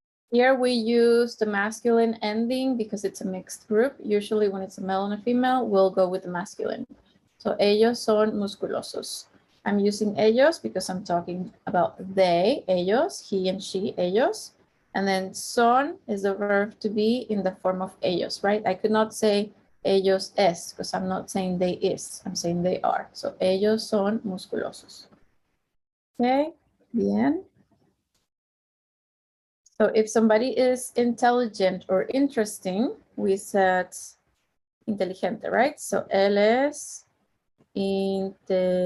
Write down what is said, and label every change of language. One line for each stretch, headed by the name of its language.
English: Here we use the masculine ending because it's a mixed group. Usually when it's a male and a female, we'll go with the masculine.
Spanish: So ellos son musculosos.
English: I'm using ellos because I'm talking about they, ellos, he and she, ellos. And then son is the verb to be in the form of ellos, right? I could not say ellos es because I'm not saying they is, I'm saying they are.
Spanish: So ellos son musculosos. Okay, bien.
English: So if somebody is intelligent or interesting, we said inteligente, right?
Spanish: So él es inteligente.